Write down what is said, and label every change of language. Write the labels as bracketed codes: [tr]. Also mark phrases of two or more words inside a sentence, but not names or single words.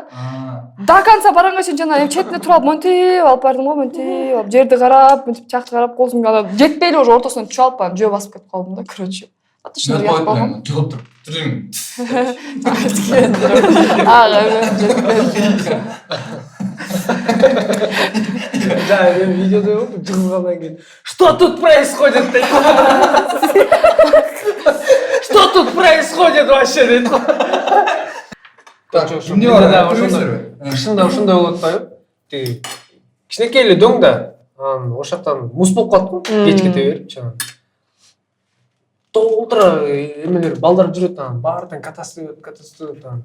[ru] До конца [ky] барганга чейин жана четинде туруп монтип алып бардым го, монтип алып жерди карап, монтип жакты карап, колумду алып жетпей эле уже ортосунан түшүп алып, анан жөө басып кетип калдым да, короче. Отлично уят болгон. Жыгып туруп, жүрүң. Мен видеода жыгылгандан кийин [ru] что тут происходит? Что тут происходит вообще дейт го. [ky] Так, эмне бар? Кышында ошондой болуп атпайбы? Тиги кичинекей эле дөң да, анан ошол жактан муз болуп калат го, печке тие берип чана. Толтура эмелер балдар жүрөт, анан баардыгын катастырып анан.